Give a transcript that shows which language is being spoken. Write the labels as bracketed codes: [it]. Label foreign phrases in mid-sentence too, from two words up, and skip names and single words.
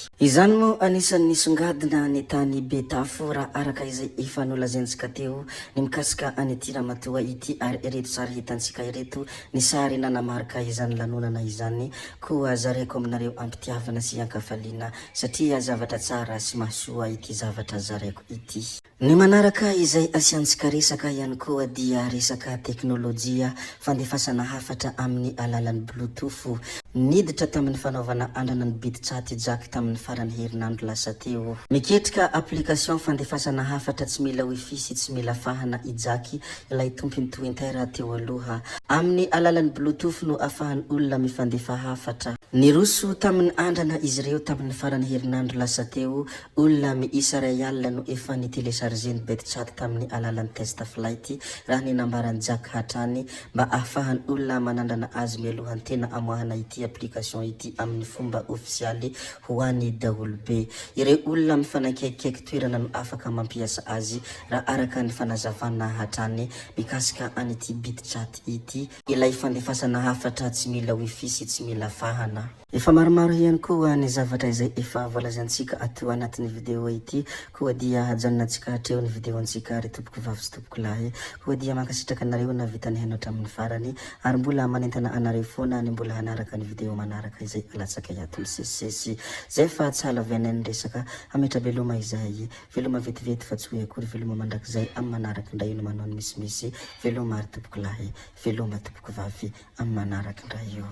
[mg] Izany moa anisan'ny nisongadina ny tany Betafo raha araka izay efa nolazaintsika teo ny mikasika an'ity ramatoa ity ary ireto sary hitantsika ireto ny sary nanamarika izany lanonana izany koa zareko aminareo ampitiavana sy ankafaliana satria zavatra tsara sy mahasoa ity zavatra zareko ity. Ny manaraka izay asiantsika resaka ihany koa dia resaka teknôlôjia fandefasana hafatra amin'ny alalan'ny bluetooth niditra tamin'ny fanaovana andrana ny bit chat jack tamin'ny farany herinandro lasa teo. Miketrika application fandefasana hafatra tsy mila wifi sy tsy mila fahana ijaky ilay tompony Twitter teo aloha amin'ny alalan'ny bluetooth no afahan'ny olona mifandefa hafatra. Niroso tamin'ny andrana izy ireo tamin'ny farany herinandro lasa teo olona miisa ray alina no efa ny télécharger bit chat tamin'ny alalan'ny test flight raha ny nambarany jack hatrany mba afahan'ny olona manandrana azy mialohany tena amoahana ity application ity amin'ny fomba ofisialy ho an'ny daholo be. Ireo olona mifanakaikiaiky toerana no afaka mampiasa azy raha araka ny fanazavana hatrany mikasika an'ity bit chat ity ilay fandefasana hafatra tsy mila wifi sy tsy mila fahana. Efa maromaro ihany koa ny zavatra izay efa voalazantsika ato anatin'ny video ity koa dia hajanonantsika hatreo ny video antsika ry tompoko vavy sy tompoko lahy koa dia mankasitraka anareo na vitany hainao amin'ny farany ary mbola manentana anareo foana ny mbola hanaraka ny video manaraka izay alatsaka ato misesisesy zay fa tsala veneny resaka hametra veloma izay veloma vetivety fa tsy hoe akory veloma mandrakizay amin'ny manaraka indray ino manao ny misimisy veloma ry tompoko lahy veloma tompoko vavy amin'ny manaraka indray io.